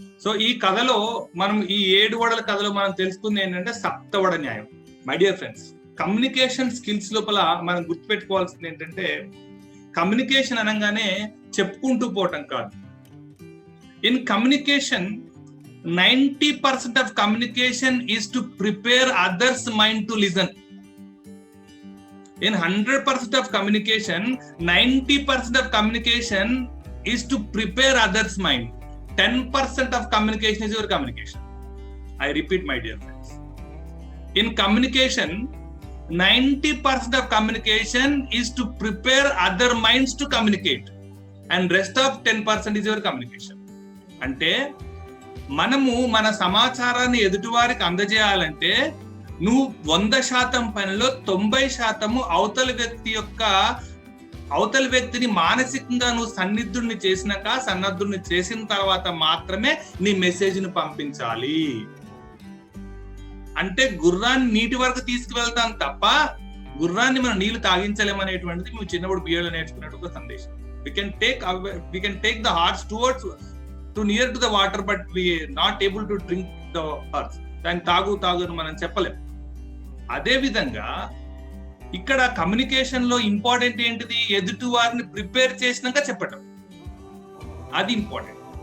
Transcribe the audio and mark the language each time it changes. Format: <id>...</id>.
<te>So ఈ కథలో మనం ఈ 7 వడల కథలో మనం తెలుసుకుంది ఏంటంటే సప్తవడ న్యాయం. My dear friends, communication skills లోపల మనం గుర్తుపెట్టుకోవాల్సింది ఏంటంటే కమ్యూనికేషన్ అనగానే చెప్పుకుంటూ పోవటం కాదు.</te> <en>In communication 90% of communication is to prepare others' mind to listen. In 100% of communication, 90% of communication is to prepare others' mind. 10% of communication is your communication. I repeat, my dear friends. In communication, 90% of communication is to prepare other minds to communicate. And rest of 10% is your communication.</en> <te>అంటే మనము మన సమాచారాన్ని ఎదుటివారికి అందజేయాలంటే నువ్వు 100% పనిలో 90% అవతలి వ్యక్తిని మానసికంగా నువ్వు సన్నద్ధుడిని చేసిన తర్వాత మాత్రమే నీ మెసేజ్ ని పంపించాలి. అంటే గుర్రాన్ని నీటి వరకు తీసుకువెళ్తాం తప్ప గుర్రాన్ని మనం నీళ్లు తాగించలేమనేటువంటిది మేము చిన్నప్పుడు బిఏలో నేర్చుకున్నట్టు ఒక సందేశం.</te> <en>we can take the horse towards to near to the water, but we not able to drink the earth.</en> <te>దాన్ని తాగు అని మనం చెప్పలేం. అదే విధంగా ఇక్కడ కమ్యూనికేషన్ లో ఇంపార్టెంట్ ఏంటిది? ఎదుటి వారిని ప్రిపేర్ చేసినాక చెప్పటం, అది ఇంపార్టెంట్.</te>